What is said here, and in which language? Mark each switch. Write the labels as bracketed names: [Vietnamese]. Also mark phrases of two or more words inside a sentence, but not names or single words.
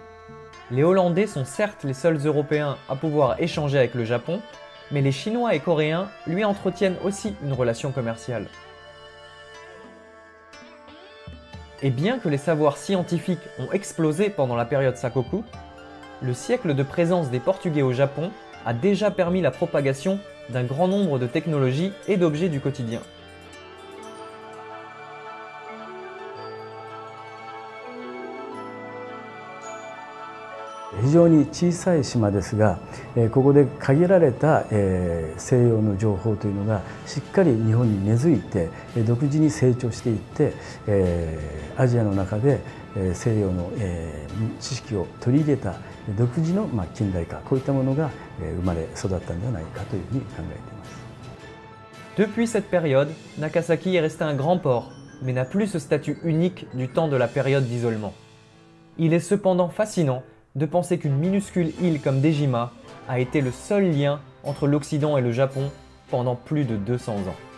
[French] Les Hollandais sont certes les seuls Européens à pouvoir échanger avec le Japon, mais les Chinois et Coréens lui entretiennent aussi une relation commerciale. Et bien que les savoirs scientifiques ont explosé pendant la période Sakoku, le siècle de présence des Portugais au Japon a déjà permis la propagation d'un grand nombre de technologies et d'objets du quotidien. [Japanese] 非常に小さい島ですが、ここで限られた西洋の情報というのがしっかり日本に根付いて独自に成長していって、アジアの中で西洋の知識を取り入れた独自の近代化、こういったものが生まれ育ったんではないかというふうに考えています。 [French] Depuis cette période, Nagasaki est resté un grand port, mais n'a plus ce statut unique du temps de la période d'isolement. Il est cependant fascinant de penser qu'une minuscule île comme Dejima a été le seul lien entre l'Occident et le Japon pendant plus de 200 ans.